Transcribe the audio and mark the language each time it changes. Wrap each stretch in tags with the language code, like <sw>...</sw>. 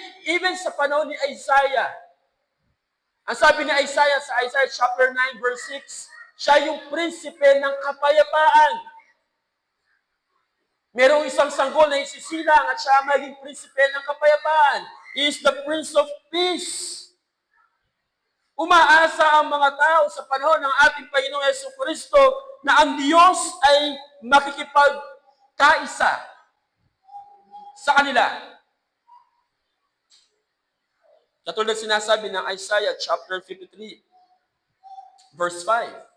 <tl>Even sa panahon ni Isaiah, ang sabi ni Isaiah sa Isaiah chapter 9 verse 6, siya yung prinsipe ng kapayapaan. Merong isang sanggol na isisilang at siya maging prinsipe ng kapayapaan.</tl> <en>He is the Prince of Peace.</en> <tl>Umaasa ang mga tao sa panahon ng ating Panginoong Jesucristo na ang Diyos ay makikipagkaisa sa kanila. Katulad sinasabi ng Isaiah chapter 53, verse 5.</tl>